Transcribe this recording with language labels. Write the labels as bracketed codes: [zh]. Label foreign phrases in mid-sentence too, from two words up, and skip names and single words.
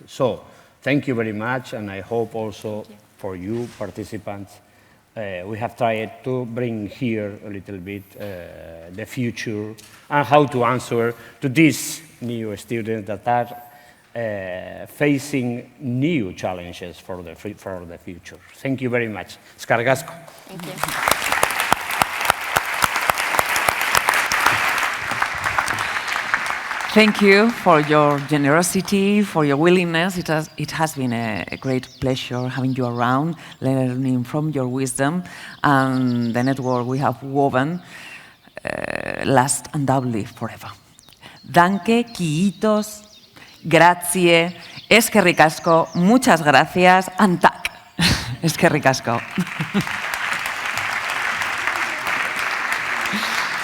[en] So thank you very much, and I hope also for you participants, we have tried to bring here a little bit the future and how to answer to these new students that are facing new challenges for the future. Thank you very much. [eu] Eskerrik asko. [en] Thank you. Thank you for your generosity, for your willingness. It has been a great pleasure having you around, learning from your wisdom, and the network we have woven lasts undoubtedly forever. [de] Danke, kiitos, grazie, [eu] eskerrik asko, [es] muchas gracias, [eu] and tak. Eskerrik asko.